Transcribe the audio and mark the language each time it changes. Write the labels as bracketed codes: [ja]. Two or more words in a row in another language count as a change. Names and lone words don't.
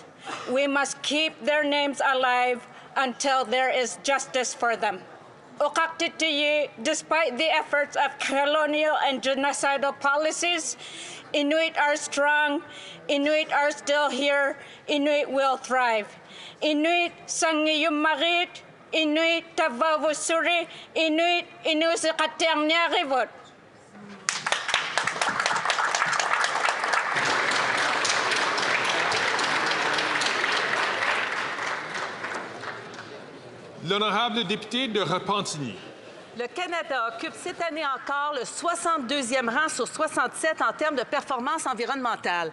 [en] We must keep their names alive until there is justice for them. Despite the efforts of colonial and genocidal policies, Inuit are strong, Inuit are still here, Inuit will thrive. [iu] Inuit sangiyumarit, Inuit tavavusuri, Inuit inusikatiangnyarivot. [fr] L'honorable député de Repentigny. Le Canada occupe cette année encore le 62e rang sur 67 en termes de performance environnementale.